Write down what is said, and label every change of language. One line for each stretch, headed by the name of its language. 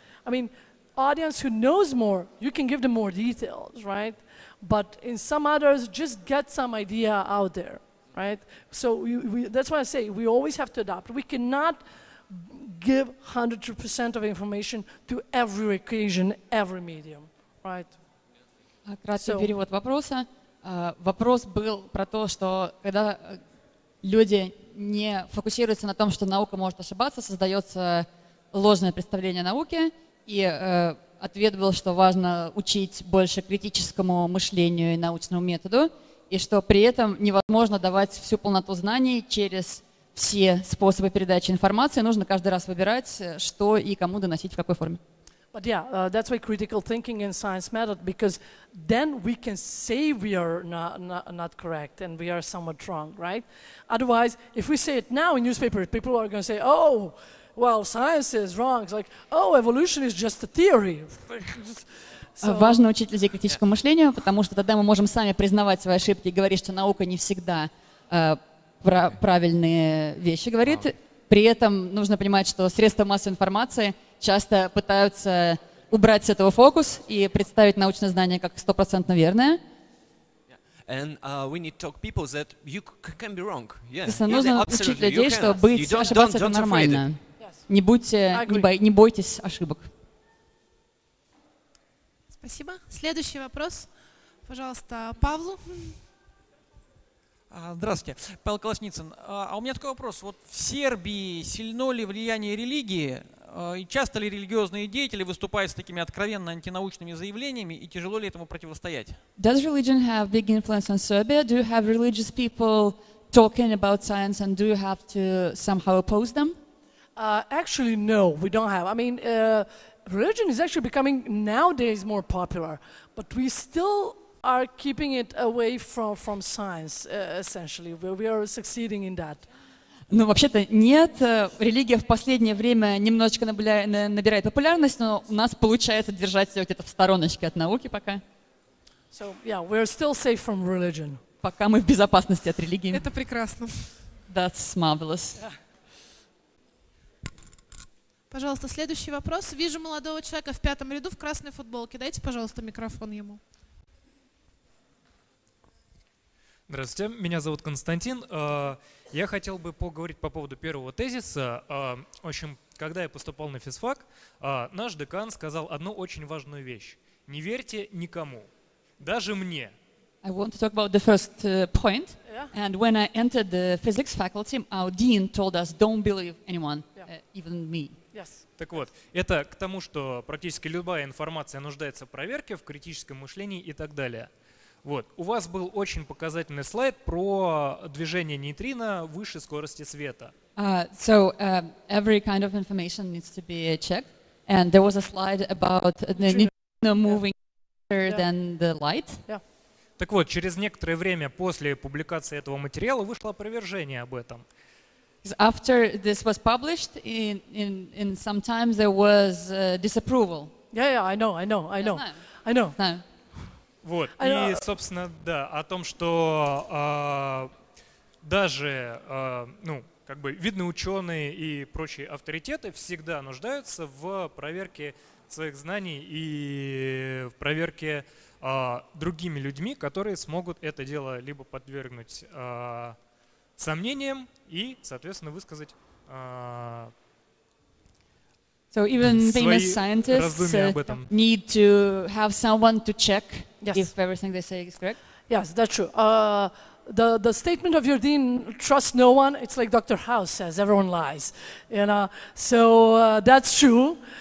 English: I mean, audience who knows more, you can give them more details, right? But in some others, just get some idea out there, right? So that's why I say we always have to adapt. We cannot give 100% of information to every occasion, every medium, right?
Russian: Краткий перевод вопроса. Вопрос был про то, что когда люди не фокусируются на том, что наука может ошибаться, создается ложное представление о науке, и ответ был, что важно учить больше критическому мышлению и научному методу, и что при этом невозможно давать всю полноту знаний через все способы передачи информации, нужно каждый раз выбирать, что и кому доносить, в какой форме.
English: But yeah, that's why critical thinking in science matters, because then we can say we are not correct and we are somewhat wrong, right? Otherwise, if we say it now in newspapers, people are going to say, oh, well, science is wrong. It's like, oh, evolution is just a theory.
Russian: Важно учить людей критическому мышлению, потому что тогда мы можем сами признавать свои ошибки и говорить, что наука не всегда правильные вещи говорит. При этом нужно понимать, что средства массовой информации часто пытаются убрать с этого фокус и представить научное знание как 100% верное.
English: And we need to talk people that you can be wrong. Yeah.
Russian: Нужно учить людей, что ошибаться это нормально. Не бойтесь ошибок. Спасибо. Следующий вопрос, пожалуйста, Павлу. Здравствуйте, Павел Колосницын. А у меня такой вопрос. Вот в Сербии сильно ли влияние религии, и часто ли религиозные деятели выступают с такими откровенно антинаучными заявлениями, и тяжело ли этому противостоять?
English: Does religion have big influence on Serbia? Do you have religious people talking about science, and do you have to somehow oppose them? Actually, no, we don't have. I mean, religion is actually becoming nowadays more popular, but we still are keeping it away from science, essentially. We are succeeding in that.
Russian: Ну, вообще-то нет. Религия в последнее время немножечко набирает популярность, но у нас получается держать все где-то в стороночке от науки пока.
English: So, yeah, we're still safe from religion.
Russian: Пока мы в безопасности от религии. Это прекрасно.
English: That's marvelous. Yeah.
Russian: Пожалуйста, следующий вопрос. Вижу молодого человека в 5-м ряду в красной футболке. Дайте, пожалуйста, микрофон ему. Здравствуйте, меня зовут Константин. Я хотел бы поговорить по поводу первого тезиса. В общем, когда я поступал на физфак, наш декан сказал одну очень важную вещь. Не верьте никому, даже мне.
English: I want to talk about the first point. Yeah. And when I entered the physics faculty, our dean told us, don't believe anyone, even me. Yes.
Russian: Так вот, это к тому, что практически любая информация нуждается в проверке, в критическом мышлении и так далее. Вот. У вас был очень показательный слайд про движение нейтрино выше скорости света.
English: Every kind of information needs to be checked. And there was a slide about the neutrino moving faster than the light. Yeah.
Russian: Так вот, через некоторое время после публикации этого материала вышло опровержение об этом.
English: After this was published, in sometimes there was disapproval. Yeah, I know. No.
Russian: Вот, и, собственно, да, о том, что даже, как бы, видные ученые и прочие авторитеты всегда нуждаются в проверке своих знаний и в проверке другими людьми, которые смогут это дело либо подвергнуть сомнениям и, соответственно, высказать
English: So even famous scientists need to have someone to check if everything they say is correct. Yes, that's true. The statement of your dean, trust no one, it's like Dr. House says, everyone lies. You know, so that's true.